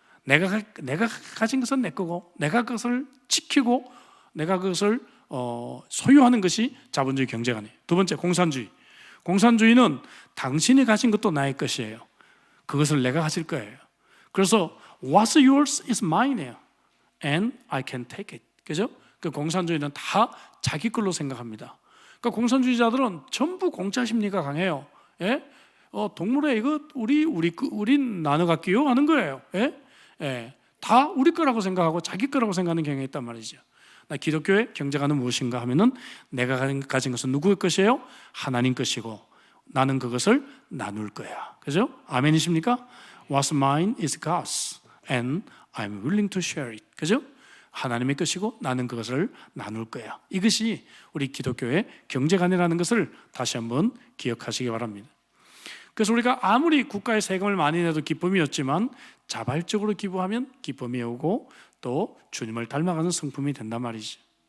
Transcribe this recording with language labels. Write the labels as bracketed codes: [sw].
[ko] 내가 가진 것은 내 거고 내가 그것을 지키고 내가 그것을 소유하는 것이 자본주의 경제관이에요. 두 번째 공산주의. 공산주의는 당신이 가진 것도 나의 것이에요. 그것을 내가 가질 거예요. 그래서 [en] What's yours is mine이에요. And I can take it. [ko] 그죠? 그 공산주의는 다 자기 걸로 생각합니다. 그러니까 공산주의자들은 전부 공짜 심리가 강해요. 예? 동물에 이거 우리 나눠 갖기요 하는 거예요. 다 우리 거라고 생각하고 자기 거라고 생각하는 경향이 있단 말이죠. 기독교의 경제관은 무엇인가 하면은 내가 가진 것은 누구의 것이에요? 하나님 것이고 나는 그것을 나눌 거야. 그죠? 아멘이십니까? [en] What's mine is God's and I'm willing to share it. [ko] 그죠? 하나님의 것이고 나는 그것을 나눌 거야. 이것이 우리 기독교의 경제관이라는 것을 다시 한번 기억하시기 바랍니다. 그래서 우리가 아무리 국가에 세금을 많이 내도 기쁨이 없지만 자발적으로 기부하면 기쁨이 오고 또 주님을 닮아가는 성품이 된단 말이죠.